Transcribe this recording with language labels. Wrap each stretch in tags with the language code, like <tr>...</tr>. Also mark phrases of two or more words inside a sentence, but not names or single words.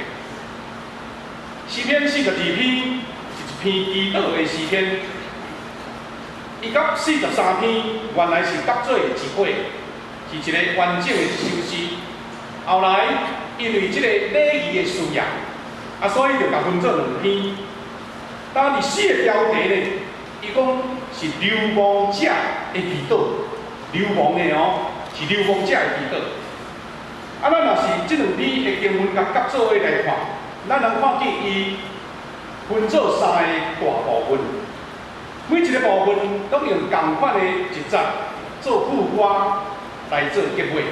<nan>诗篇42篇是一篇祈祷的诗篇，伊甲43篇原来是合做一伙，是一个完整的一首诗。后来因为即个礼仪的需要，所以就甲分做两篇。当伫诗的标题呢，伊讲是流亡者的祈祷，流亡的哦。是流亡者的祈祷。咱若是即两篇的经文甲合做伙来看，咱能看见伊分做3个大部分，每一个部分都用同款的一节做副歌来做结尾。</nan>